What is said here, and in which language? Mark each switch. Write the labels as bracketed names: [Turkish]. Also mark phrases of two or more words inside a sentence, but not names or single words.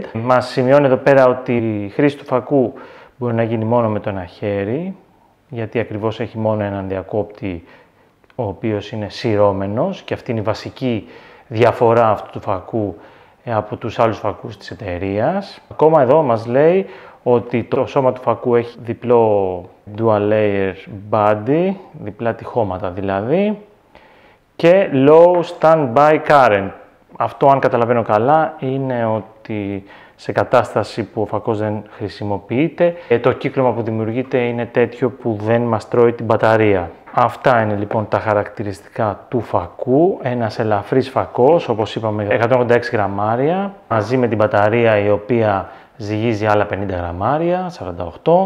[Greek] Μας σημειώνει εδώ πέρα ότι η χρήση του φακού μπορεί να γίνει μόνο με το ένα χέρι, γιατί ακριβώς έχει μόνο έναν διακόπτη, ο οποίος είναι σειρώμενος, και αυτή είναι η βασική διαφορά αυτού του φακού από τους άλλους φακούς της εταιρείας. Ακόμα εδώ μας λέει ότι το σώμα του φακού έχει διπλό [English] dual layer body, [Greek] διπλά τυχώματα δηλαδή, και [English] low standby current. [Greek] Αυτό, αν καταλαβαίνω καλά, είναι ότι σε κατάσταση που ο φακός δεν χρησιμοποιείται, το κύκλωμα που δημιουργείται είναι τέτοιο που δεν μας τρώει την μπαταρία. Αυτά είναι λοιπόν τα χαρακτηριστικά του φακού. Ένας ελαφρύς φακός, όπως είπαμε, 186 γραμμάρια, μαζί με την μπαταρία η οποία ζυγίζει άλλα 50 γραμμάρια, 48.